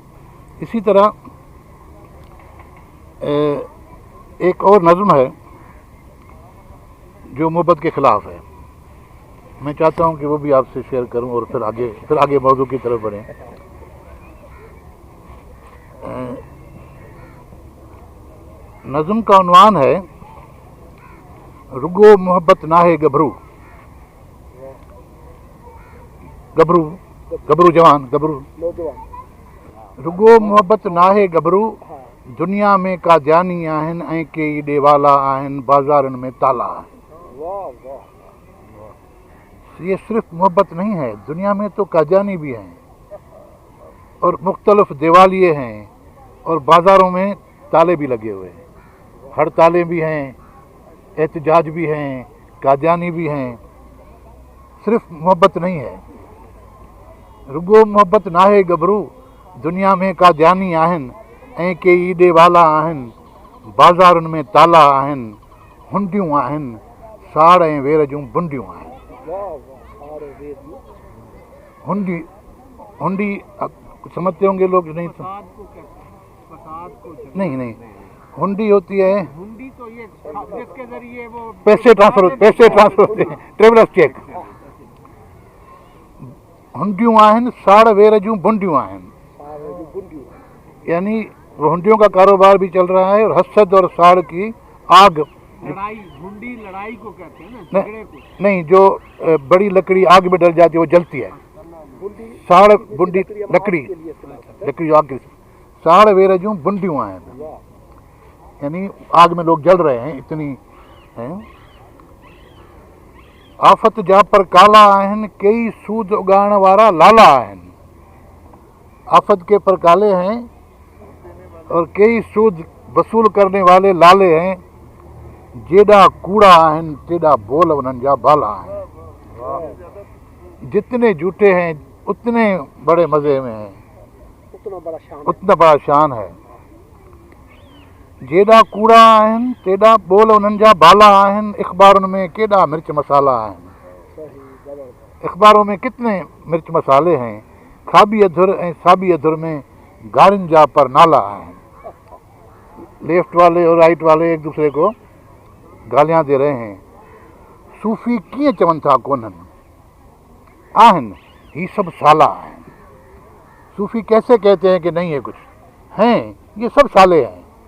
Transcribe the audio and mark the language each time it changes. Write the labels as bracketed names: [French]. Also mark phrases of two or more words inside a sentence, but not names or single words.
[Hindi] इसी तरह एक और नज़्म है जो मोहब्बत के खिलाफ है। मैं चाहता हूं कि वो भी आपसे शेयर करूं और फिर आगे मौजू की तरफ बढ़ें। नज़्म का उन्वान है रुगो मोहब्बत नाहे गभरू। [Sindhi] गभरू गभरू जवान गभरू रुगो मोहब्बत नाहे गभरू दुनिया में काजानी आहिन ऐं के ईॾे वाला आहिन बाज़ारनि में ताला आहिन। [Hindi] ये सिर्फ मोहब्बत नहीं है, दुनिया में तो काजानी भी हैं और मुख्तलिफ दिवालिये हैं और बाज़ारों में ताले भी लगे हुए हैं। हड़तालें भी हैं, एहतजाज भी हैं, काजानी भी हैं। सिर्फ मोहब्बत नहीं है। [Sindhi] रुगो मोहब्बत नाहे गभरू दुनिया में काजानी आहिन ऐं के ईॾे वाला आहिन बाज़ारुनि में ताला आहिन हुंडियूं आहिन साड़ ऐं वेर जूं बुंडियूं आहिन। [Hindi] हुंडी हुंडी समझते होंगे लोग? नहीं नहीं हुंडी होती है, हुंडी तो ये जिसके जरिए वो पैसे ट्रांसफर होते हैं, [English] travellers cheque. [Sindhi] हुंडियूं आहिन साड़ वेर जूं बुंडियूं आहिन, [Hindi] यानी वो हुंडियों का कारोबार भी चल रहा है और हसद और साड़ की आग। लड़ाई, हुंडी लड़ाई को कहते हैं ना, झगड़े को नहीं, जो बड़ी लकड़ी आग में डल जाती है वो जलती है। [Sindhi] साड़ बुंडी लकड़ी आग की साड़ वेर जूं बुंडियूं आहिन, [Hindi] यानी आग में लोग जल रहे हैं, इतनी हैं। [Sindhi] आफ़त जा पर काला आहिन कई सूद उगाइण वारा लाला आहिन। [Hindi] आफत के पर काले हैं और कई सूद वसूल करने वाले लाले हैं। [Sindhi] जेड़ा कूड़ा आहिन तेड़ा बोल उन्हनि जा बाला आहिन। [Hindi] जितने झूठे हैं उतने बड़े मज़े में हैं, उतना बड़ा शान है। [Sindhi] जेड़ा कूड़ा आहिन तेड़ा बोल उन्हनि जा बाला आहिन। अखबारुनि में केॾा मिर्च मसाला आहिनि। [Hindi] अखबारों में कितने मिर्च मसाले हैं। [Sindhi] खाबी अधुर ऐं साबी अधुर में गारिन जा पर नाला आहिनि। [Hindi] लेफ्ट वाले और राइट वाले एक दूसरे को गालियां दे रहे हैं। [Sindhi] सूफ़ी कीअं चवनि था कोन्हनि आहिनि ही सब साला आहिनि। [Hindi] सूफ़ी कैसे कहते हैं कि नहीं है कुछ, हैं ये सब साले हैं।